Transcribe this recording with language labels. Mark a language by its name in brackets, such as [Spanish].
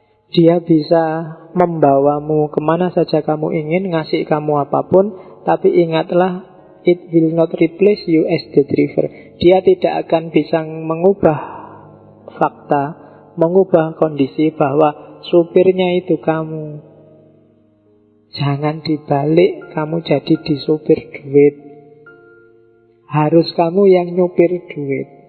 [Indonesian] Dia bisa membawamu kemana saja kamu ingin, ngasih kamu apapun. Tapi ingatlah, [English] it will not replace you as the driver. [Indonesian] Dia tidak akan bisa mengubah fakta, mengubah kondisi bahwa supirnya itu kamu. Jangan dibalik, kamu jadi disupir duit. Harus kamu yang nyupir duit.